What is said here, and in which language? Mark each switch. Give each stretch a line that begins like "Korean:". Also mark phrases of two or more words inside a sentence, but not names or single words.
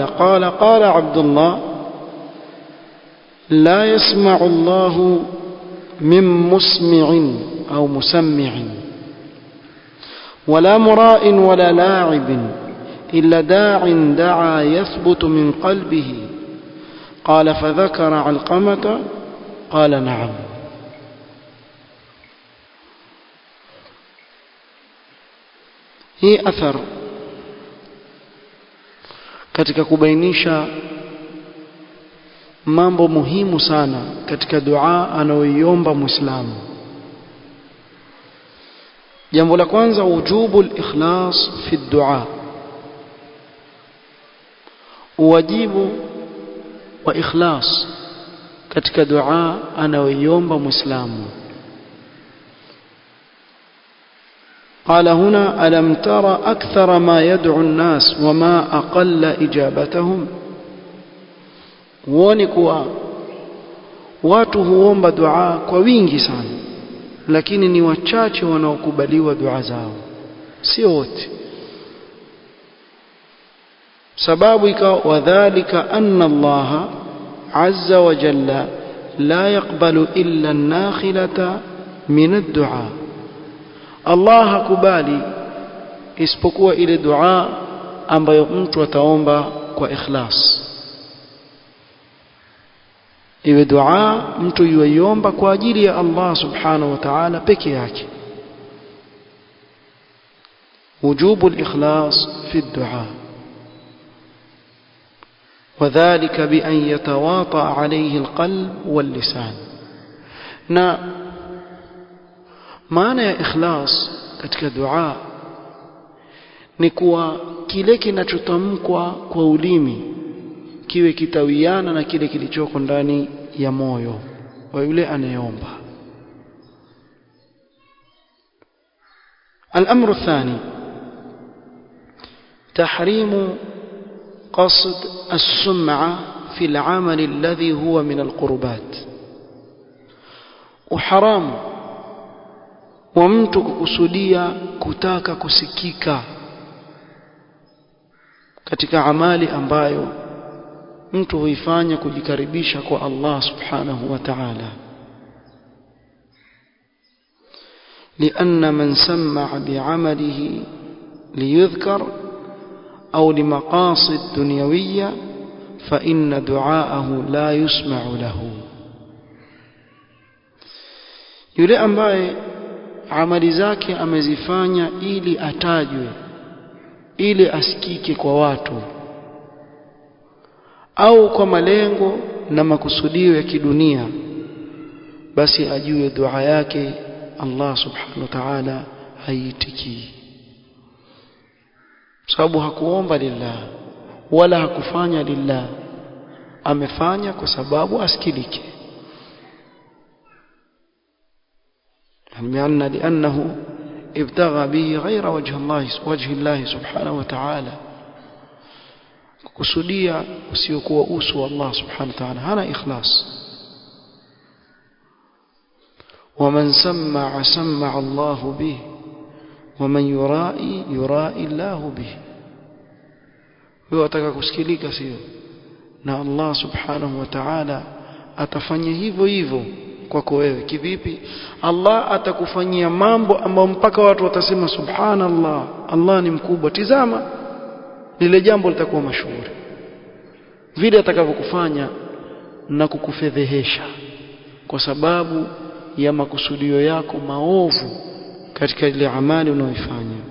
Arabic: قال عبد الله لا يسمع الله من مسمع أو مسمع ولا مراء ولا لاعب إلا داع دعا يثبت من قلبه. قال فذكر علقمة قال نعم. هي أثر
Swahili: katika kubainisha mambo muhimu sana katika dua anayoiomba Muislamu. Jambo la kwanza,
Arabic: وجوب الإخلاص في الدعاء,
Swahili: wajibu wa ikhlas katika dua anayoiomba Muislamu.
Arabic: قال هنا ألم ترى أكثر ما يدعو الناس وما أقل إجابتهم؟
Swahili: huoni kuwa watu huomba dua kwa wingi sana, lakini ni wachache wanaokubaliwa dua zao, sio wote. Sababu ikawa
Arabic: وذلك أن الله عز وجل لا يقبل إلا النخيلة من الدعاء,
Swahili: Allah hakubali isipokuwa ile dua ambayo mtu ataomba kwa ikhlas, iwe dua mtu yuiomba kwa ajili ya
Arabic: الله سبحانه وتعالى
Swahili: peke yake.
Arabic: وجوب الإخلاص في الدعاء, وذلك بأن يتواطأ عليه القلب واللسان.
Swahili: na maana ya ikhlas katika dua ni kuwa kile kinachotamkwa kwa ulimi kiwe kitawiana na kile kilichoko ndani ya moyo wa yule anayeomba.
Arabic: الأمر الثاني تحريم قصد السمعة في العمل الذي هو من القربات.
Swahili: وحرام ومtu kukusudia kutaka kusikika katika amali ambayo mtu huifanya kujikaribisha kwa
Arabic: الله سبحانه وتعالى. لأن من سمع بعمله ليذكر أو لمقاصد دنيوية فإن دعاءه لا يسمع له.
Swahili: yule ambaye amali zake amezifanya ili atajwe, ili asikike kwa watu, au kwa malengo na makusudio ya kidunia, basi ajue dua yake
Arabic: الله سبحانه وتعالى
Swahili: haitikii, sababu hakuomba lillah wala hakufanya lillah, amefanya kwa sababu asikilike.
Arabic: لأنه ابتغى به غير وجه الله سبحانه وتعالى,
Swahili: kusudia usiokuwa uso wa
Arabic: الله سبحانه وتعالى,
Swahili: hana ikhlas.
Arabic: ومن سمع سمع الله به ومن يرائي يرائي الله به.
Swahili: wewe wataka kusikilika sio, na
Arabic: الله سبحانه وتعالى
Swahili: atafanya hivyo hivyo kwako wewe. Kivipi? Allah atakufanyia mambo ambayo mpaka watu watasema subhanallah, Allah ni mkubwa. Tizama, lile jambo litakuwa mashuhuri vile atakavyokufanya na kukufedhehesha kwa sababu ya makusudio yako maovu katika ile amali unayoifanya.